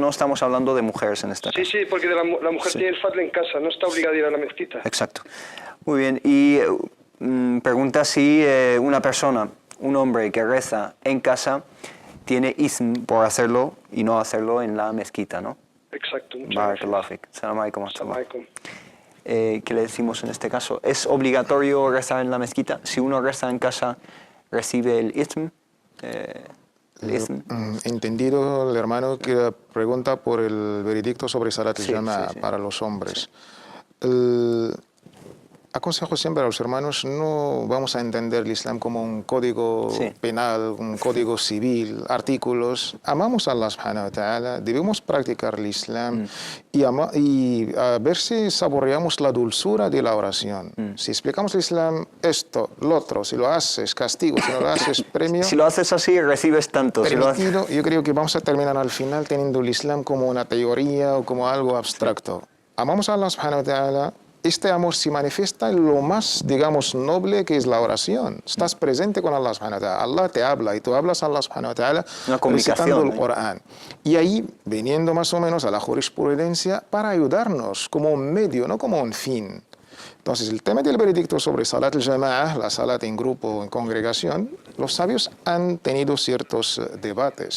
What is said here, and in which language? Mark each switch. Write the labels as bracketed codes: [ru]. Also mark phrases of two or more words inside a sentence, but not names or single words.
[es] No estamos hablando de mujeres en este caso. Sí, porque la mujer tiene el fadl en casa, no está obligada a ir a la mezquita. Exacto. Muy bien, y pregunta si una persona, un hombre que reza en casa, tiene ism por hacerlo y no hacerlo en la mezquita, ¿no? Exacto. [ar] بارك الله فيك. السلام عليكم. [es] ¿Qué le decimos en este caso? ¿Es obligatorio rezar en la mezquita? Si uno reza en casa, ¿recibe el ism? Entendido el hermano que pregunta por el veredicto sobre [ar] صلاة الجماعة [es] para los hombres. Aconsejo siempre a los hermanos, no vamos a entender el Islam como un código penal, un código civil, artículos. Amamos a Allah [ar] سبحانه وتعالى, [es] debemos practicar el Islam y a ver si saboreamos la dulzura de la oración. Si explicamos el Islam, esto, lo otro, si lo haces, castigo, si no lo haces, premio. Si lo haces así, recibes tanto. Permitido, yo creo que vamos a terminar al final teniendo el Islam como una teoría o como algo abstracto. Amamos a Allah [ar] سبحانه وتعالى. [es] Este amor se manifiesta en lo más, digamos, noble que es la oración. Estás presente con Allah [ar] سبحانه وتعالى. [es] Allah te habla y tú hablas a Allah [ar] سبحانه وتعالى [es] recitando el Corán. Y ahí, viniendo más o menos a la jurisprudencia para ayudarnos como un medio, no como un fin. Entonces, el tema del veredicto sobre [ar] صلاة الجماعة, [es] la Salat en grupo o en congregación, los sabios han tenido ciertos debates.